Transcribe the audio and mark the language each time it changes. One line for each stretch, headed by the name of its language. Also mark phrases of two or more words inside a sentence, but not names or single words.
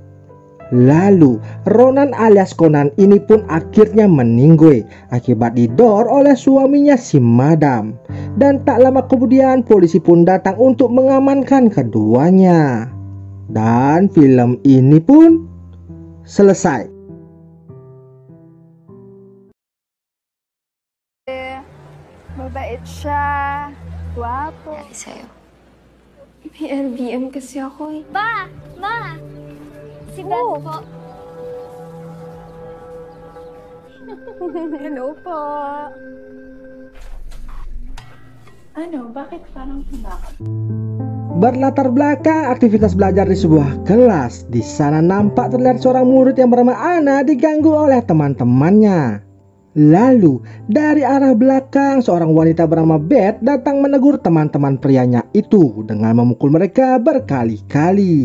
Indonesian: Lalu Ronan alias Conan ini pun akhirnya meninggoy akibat didor oleh suaminya si madam. Dan tak lama kemudian polisi pun datang untuk mengamankan keduanya. Dan film ini pun selesai.
Filipino: Mabait siya. Guwapo. Dahil sa'yo. May LBM kasi ako eh. Ma! Ma! Si Beth po. Hello po. Ano? Bakit parang bakit?
Indonesian: Berlatar belakang aktivitas belajar di sebuah kelas. Di sana nampak terlihat seorang murid yang bernama Ana diganggu oleh teman-temannya. Lalu dari arah belakang seorang wanita bernama Beth datang menegur teman-teman prianya itu dengan memukul mereka berkali-kali.